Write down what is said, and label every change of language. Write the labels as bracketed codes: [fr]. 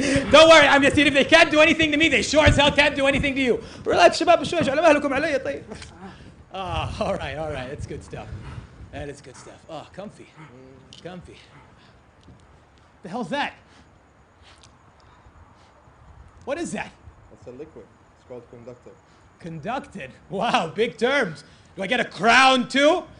[en] Don't worry, I'm just saying if they can't do anything to me, they sure as hell can't do anything to you. Relax, [ar] شباب شوي على مهلكم علي طيب. [en] All right, it's good stuff. That is good stuff. Oh, comfy. The hell's that? What is that? That's a liquid. It's called conductor. Conducted? Wow, big terms. Do I get a crown too?